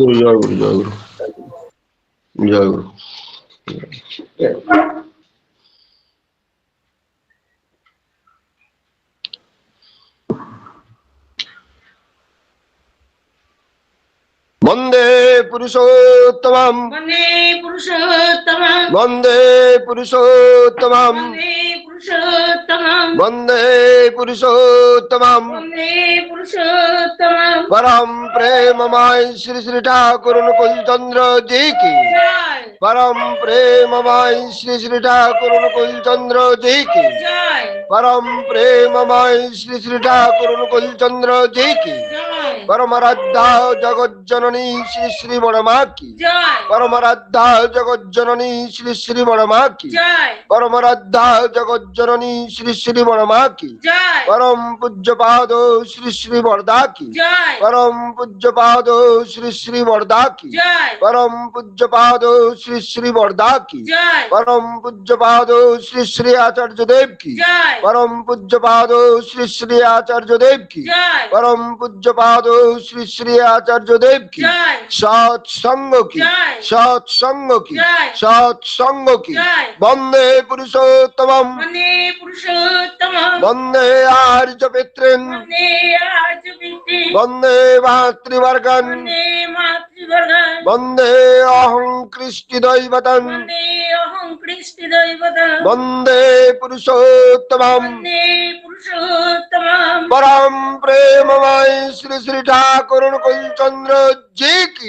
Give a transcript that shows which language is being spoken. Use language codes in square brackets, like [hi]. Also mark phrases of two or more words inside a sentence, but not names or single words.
[bn] জয় গুরু, জয় গুরু, জয় গুরু। জয় গুরু। [sa] বন্দে পুরুষোত্তমম, বন্দে পুরুষোত্তমম, বন্দে পুরুষোত্তমম, বন্দে পুরুষোত্তমম, বন্দে পুরুষোত্তমম। বন্দে পুরুষোত্তমম। [hi] परम प्रेममय श्री श्री ठाकुर अनुकूल चंद्र जी की, [bn] জয় [hi] परम प्रेममय श्री श्री ठाकुर अनुकूल चंद्र जी की, [bn] জয় [hi] परम प्रेममय श्री श्री ठाकुर अनुकूल चंद्र जी की, [bn] জয় [hi] परम आराध्या जगत जननी श्री श्री बड़मा की, [bn] জয় [hi] परम आराध्या जगत जननी श्री श्री बड़मा की, [bn] জয় [hi] परम आराध्या जगत जननी श्री श्री बड़मा की, [bn] জয় [hi] परम पूज्य पाद श्री श्री वरदा की, [bn] জয় [hi] परम पूज्य पाद श्री श्री वरदा की, [bn] জয় [hi] परम पूज्य पाद श्री श्री वरदा की, [bn] জয় [hi] परम पूज्य पाद श्री श्री आचार्य देव की, [bn] জয় [hi] परम पूज्य पाद श्री श्री आचार्य देव की, [bn] জয় [hi] परम पूज्य पाद श्री श्री आचार्य देव की, [bn] জয় [hi] सत्संग की, जय। सत्संग की, जय। सत्संग की। जय। [sa] वंदे पुरुषोत्तमम, বন্দে পুরুষোত্তমম, वंदे आर्य पितृन्, বন্দে আর্যবৃত্তি, वंदे मातृवर्गन्, বন্দে মাতৃবর্গম, वंदे अहं कृष्टिदैवतम्, বন্দে অহং কৃষ্টি দৈবতম, वंदे पुरुषोत्तमम्। বন্দে পুরুষোত্তমম। [hi] परम प्रेममय श्री श्री ठाकुर अनुकूल चंद्र जी की।